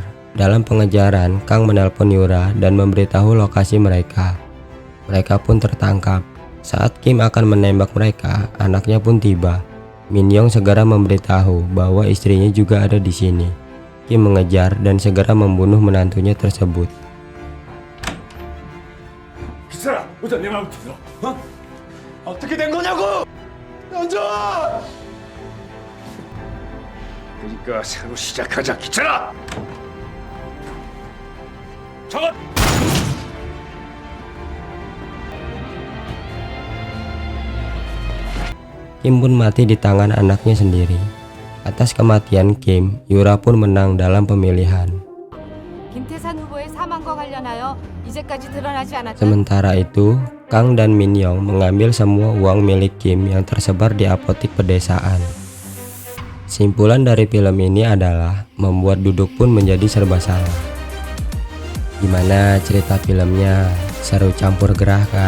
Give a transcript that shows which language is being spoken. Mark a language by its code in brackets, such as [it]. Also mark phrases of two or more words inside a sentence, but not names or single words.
[id] Dalam pengejaran, Kang menelpon Yura dan memberitahu lokasi mereka. Mereka pun tertangkap. Saat Kim akan menembak mereka, anaknya pun tiba. Min Young segera memberitahu bahwa istrinya juga ada di sini. Kim mengejar dan segera membunuh menantunya tersebut. [ko] 기철아, 우선 내 말 들어. 어? 어떻게 된 거냐고? 연정아! 그러니까 새로 시작하자 기철아. 저것 [id] Kim pun mati di tangan anaknya sendiri. Atas kematian Kim, Yura pun menang dalam pemilihan. [ko] 김태산 후보의 사망과 관련하여 이제까지 드러나지 않았던 [id] Sementara itu, Kang dan Min Young mengambil semua uang milik Kim yang tersebar di apotik pedesaan. Simpulan dari film ini adalah membuat Duduk pun menjadi serba salah. Gimana cerita filmnya? Seru campur gerah kan?